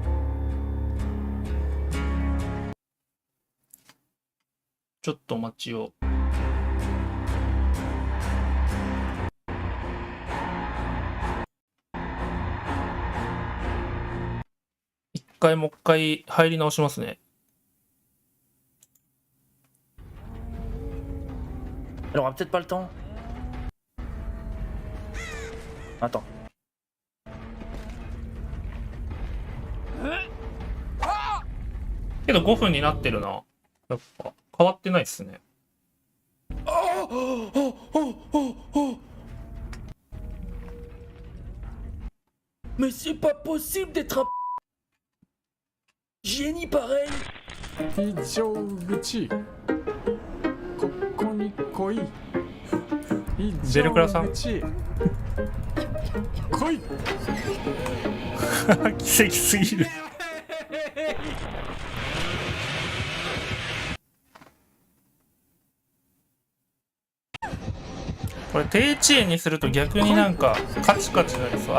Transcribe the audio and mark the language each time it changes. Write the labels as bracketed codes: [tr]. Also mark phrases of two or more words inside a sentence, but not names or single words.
[ja] ちょっとお待ちを。もう一回入り直しますね。 [fr] Elle aura peut-être pas le temps. Attends. [ja] けど5分になってるな。やっぱ変わってないっすね。 [fr] Mais c'est pas possible d'être un génie pareil. [ja] 非常口ここに来い。ゼルクラさん来い。奇跡すぎる。これ低遅延にすると逆になんかカチカチなりそう。